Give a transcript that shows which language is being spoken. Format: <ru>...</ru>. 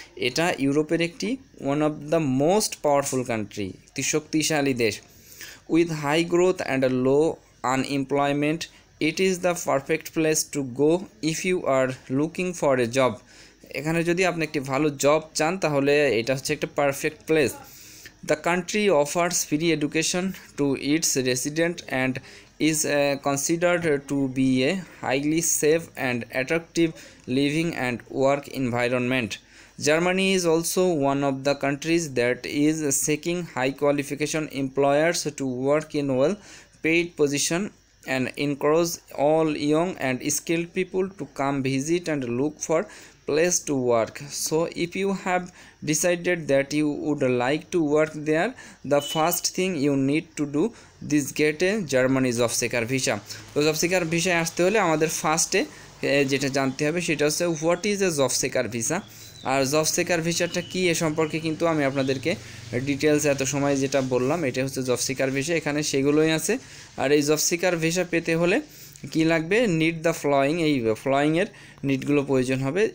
<bn>এটা ইউরোপের একটি</bn> <en>one of the most powerful country,</en> <bn>একটি শক্তিশালী দেশ।</bn> <en>With high growth and a low unemployment, it is the perfect place to go if you are looking for a job.</en> <bn>এখানে যদি আপনি একটি ভালো জব চান তাহলে এটা হচ্ছে একটা perfect place.</bn> <en>The country offers free education to its resident and is considered to be a highly safe and attractive living and work environment. Germany is also one of the countries that is seeking high qualification employers to work in well paid position and encourage all young and skilled people to come visit and look for place to work. So if you have decided that you would like to work there, the first thing you need to do this get a Germany job seeker visa.</en> <bn>তো job seeker ভিসায় আসতে হলে আমাদের ফার্স্টে যেটা জানতে হবে সেটা হচ্ছে</bn> <en>What is a job seeker visa.</en> <bn>আর job seeker ভিসাটা কী এ সম্পর্কে কিন্তু আমি আপনাদেরকে ডিটেলস এত সময় যেটা বললাম এটা হচ্ছে জব সিকার ভিসা, এখানে সেগুলোই আছে। আর এই জব সিকার ভিসা পেতে হলে কি লাগবে,</bn> <en>need the following,</en> <bn>এই ফলোয়িংয়ের নিডগুলো প্রয়োজন হবে।</bn>